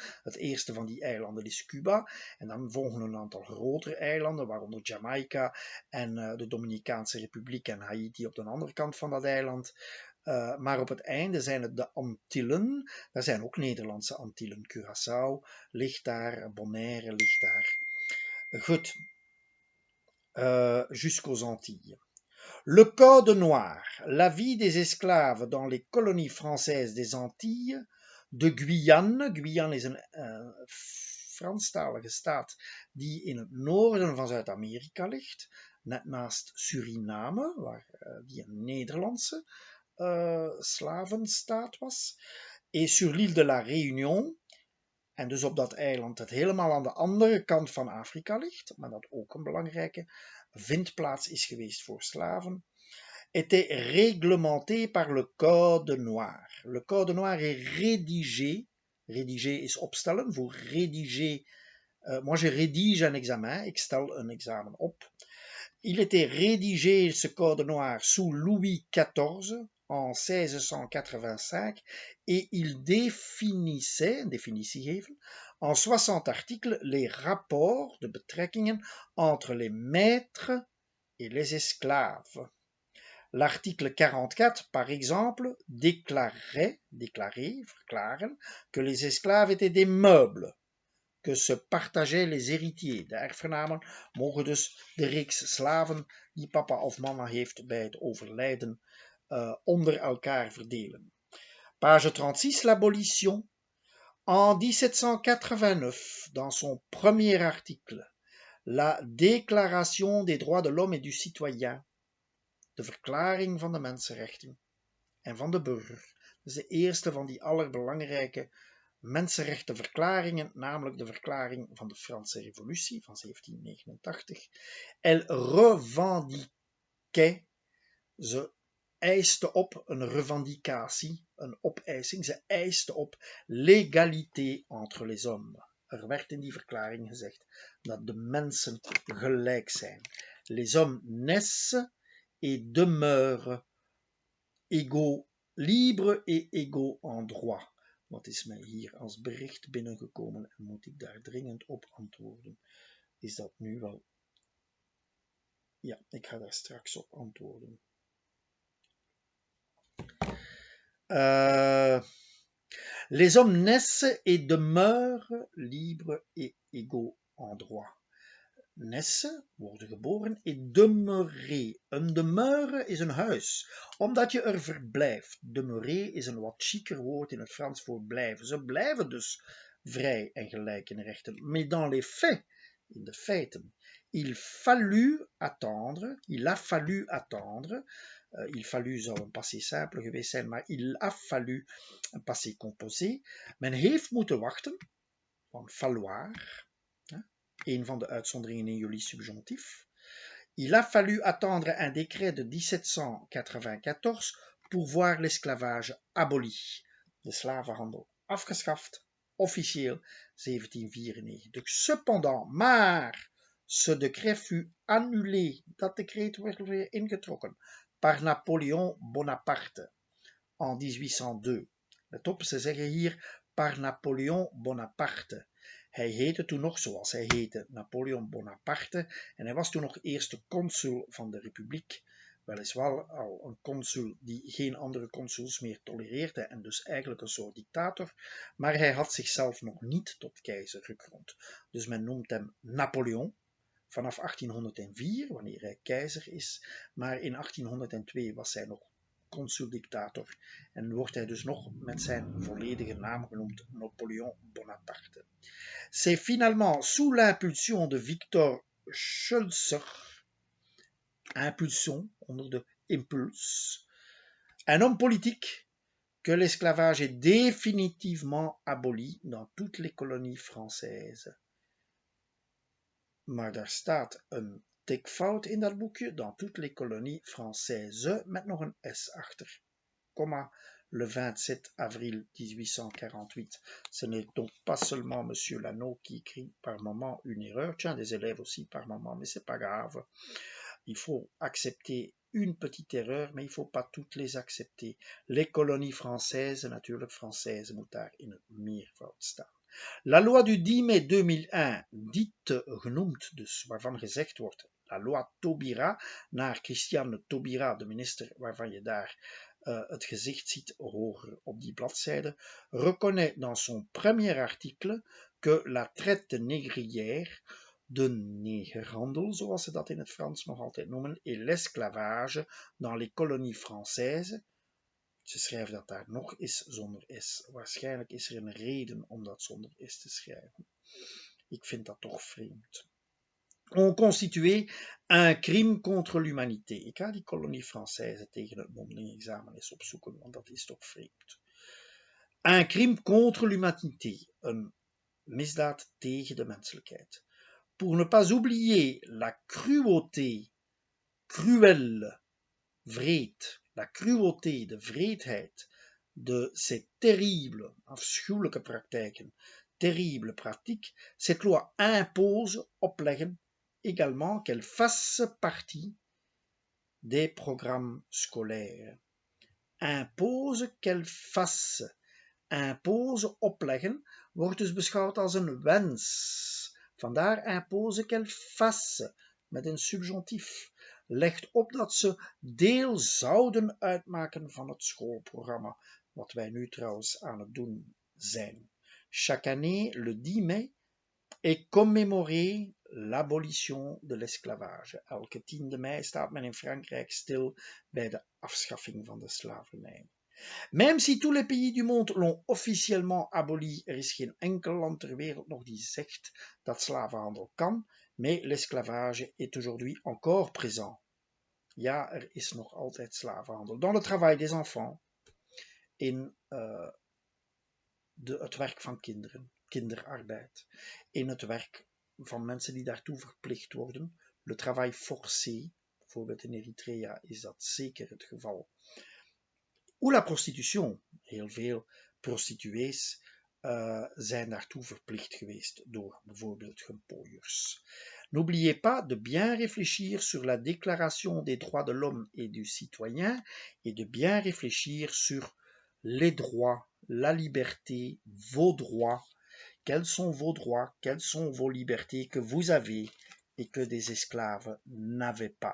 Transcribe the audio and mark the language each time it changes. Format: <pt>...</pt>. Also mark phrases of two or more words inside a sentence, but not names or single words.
<nl>Het eerste van die eilanden is Cuba. En dan volgen een aantal grotere eilanden, waaronder Jamaica en de Dominicaanse Republiek en Haiti op de andere kant van dat eiland. Maar op het einde zijn het de Antillen. Daar zijn ook Nederlandse Antillen. Curaçao ligt daar, Bonaire ligt daar. Goed.</nl> <fr>Jusqu'aux Antilles. Le Code noir, la vie des esclaves dans les colonies françaises des Antilles, de Guyane.</fr> <nl>Guyane is een Franstalige staat die in het noorden van Zuid-Amerika ligt, net naast Suriname, waar die een Nederlandse slavenstaat was,</nl> <fr>et sur l'île de la Réunion.</fr> <nl>En dus op dat eiland dat helemaal aan de andere kant van Afrika ligt, maar dat ook een belangrijke vindplaats is geweest voor slaven,</nl> <fr>était réglementé par le Code noir. Le Code noir est rédigé.</fr> <nl>Rédiger is opstellen.</nl> <fr>Voor rédiger, moi je rédige un examen,</fr> <nl>ik stel een examen op.</nl> <fr>Il était rédigé, ce Code noir, sous Louis XIV en 1685 et il définissait, en 60 articles les rapports</fr> <nl>de betrekkingen</nl> <fr>entre les maîtres et les esclaves. L'article 44, par exemple, verklaren, que les esclaves étaient des meubles, que se partageaient les héritiers.</fr> <nl>De erfgenamen mogen dus de reeks slaven die papa of mama heeft bij het overlijden onder elkaar verdelen.</nl> <fr>Page 36, l'abolition. En 1789, dans son premier article, la Déclaration des droits de l'homme et du citoyen,</fr> <nl>de verklaring van de mensenrechten en van de burger. Dat is de eerste van die allerbelangrijke mensenrechtenverklaringen, namelijk de verklaring van de Franse Revolutie van 1789.</nl> <fr>Elle revendiquait,</fr> <nl>ze eiste op, een revendicatie, een opeising, ze eiste op</nl> <fr>l'égalité entre les hommes.</fr> <nl>Er werd in die verklaring gezegd dat de mensen gelijk zijn.</nl> <fr>Les hommes naissent et demeurent égaux, libres et égaux en droit.</fr> <nl>Wat is mij hier als bericht binnengekomen en moet ik daar dringend op antwoorden? Is dat nu wel? Ja, ik ga daar straks op antwoorden.</nl> <fr>Les hommes naissent et demeurent libres et égaux en droit. Naissent,</fr> <nl>worden geboren,</nl> <fr>et demeurer.</fr> <nl>Een demeure is een huis, omdat je er verblijft. Demeurer is een wat chiquer woord in het Frans voor blijven. Ze blijven dus vrij en gelijk in rechten.</nl> <fr>Mais dans les faits,</fr> <nl>in de feiten,</nl> <fr>il a fallu attendre, il fallu</fr> <nl>zou een</nl> <fr>passé simple</fr> <nl>geweest zijn, maar</nl> <fr>il a fallu een passé composé.</fr> <nl>Men heeft moeten wachten, van falloir, een van de uitzonderingen in jullie subjonctief.</nl> <fr>Il a fallu attendre un décret de 1794 pour voir l'esclavage aboli.</fr> <nl>De slavenhandel afgeschaft, officieel 1794.</nl> <fr>Cependant, maar, ce décret fut annulé.</fr> <nl>Dat decreet werd weer ingetrokken par Napoleon Bonaparte en 1802. Let op, ze zeggen hier par Napoleon Bonaparte. Hij heette toen nog zoals hij heette, Napoleon Bonaparte, en hij was toen nog eerste consul van de Republiek, weliswaar al een consul die geen andere consuls meer tolereerde en dus eigenlijk een soort dictator, maar hij had zichzelf nog niet tot keizer gekroond. Dus men noemt hem Napoleon vanaf 1804, wanneer hij keizer is, maar in 1802 was hij nog consul-dictator en wordt hij dus nog met zijn volledige naam genoemd Napoleon Bonaparte.</nl> <fr>C'est finalement sous l'impulsion de Victor Schulzer, impulsion</fr> <nl>onder de impuls,</nl> <fr>un homme politique, que l'esclavage est définitivement aboli dans toutes les colonies françaises.</fr> <nl>Maar daar staat een tikfout in dat boekje,</nl> <fr>dans toutes les colonies françaises,</fr> <nl>met nog een S achter, comma,</nl> <fr>le 27 avril 1848. Ce n'est donc pas seulement M. Lano qui écrit par moment une erreur, tiens, des élèves aussi par moment, mais c'est pas grave. Il faut accepter une petite erreur, mais il ne faut pas toutes les accepter. Les colonies françaises,</fr> <nl>natuurlijk françaises, moet daar in het meervoud staan.</nl> <fr>La loi du 10 mai 2001, dite</fr> <nl>genoemd, dus waarvan gezegd wordt,</nl> <fr>la loi Taubira,</fr> <nl>naar Christiane Taubira, de minister waarvan je daar het gezicht ziet hoger op die bladzijde,</nl> <fr>reconnaît dans son premier article que la traite négrière,</fr> <nl>de negerhandel, zoals ze dat in het Frans nog altijd noemen,</nl> <fr>et l'esclavage dans les colonies françaises.</fr> <nl>Ze schrijven dat daar nog eens zonder S. Waarschijnlijk is er een reden om dat zonder S te schrijven. Ik vind dat toch vreemd.</nl> <fr>On constitué un crime contre l'humanité.</fr> <nl>Ik ga die kolonie Française tegen het mondeling examen eens opzoeken, want dat is toch vreemd.</nl> <fr>Un crime contre l'humanité.</fr> <nl>Een misdaad tegen de menselijkheid.</nl> <fr>Pour ne pas oublier la cruauté, cruelle, wreed, la cruauté,</fr> <nl>de wreedheid,</nl> <fr>de ces terribles,</fr> <nl>afschuwelijke praktijken,</nl> <fr>terrible pratique, cette loi impose, opleggen, également qu'elle fasse partie des programmes scolaires. Impose qu'elle fasse. Impose,</fr> <nl>opleggen, wordt dus beschouwd als een wens. Vandaar</nl> <fr>impose qu'elle fasse,</fr> <nl>met een subjonctief. Legt op dat ze deel zouden uitmaken van het schoolprogramma, wat wij nu trouwens aan het doen zijn.</nl> <fr>Chaque année, le 10 mai, est commémoré l'abolition de l'esclavage.</fr> <nl>Elke 10e mei staat men in Frankrijk stil bij de afschaffing van de slavernij.</nl> <fr>Même si tous les pays du monde l'ont officiellement aboli,</fr> <nl>er is geen enkel land ter wereld nog die zegt dat slavenhandel kan,</nl> <fr>mais l'esclavage est aujourd'hui encore présent.</fr> <nl>Ja, er is nog altijd slavenhandel.</nl> <fr>Dans le travail des enfants,</fr> <nl>in het werk van kinderen, kinderarbeid, in het werk van mensen die daartoe verplicht worden,</nl> <fr>le travail forcé,</fr> <nl>bijvoorbeeld in Eritrea is dat zeker het geval.</nl> <fr>Ou la prostitution.</fr> <nl>Heel veel prostituees zijn daartoe verplicht geweest door bijvoorbeeld gempooiers.</nl> <fr>N'oubliez pas de bien réfléchir sur la déclaration des droits de l'homme et du citoyen et de bien réfléchir sur les droits, la liberté, vos droits. Quels sont vos droits, quelles sont vos libertés que vous avez et que des esclaves n'avaient pas.</fr>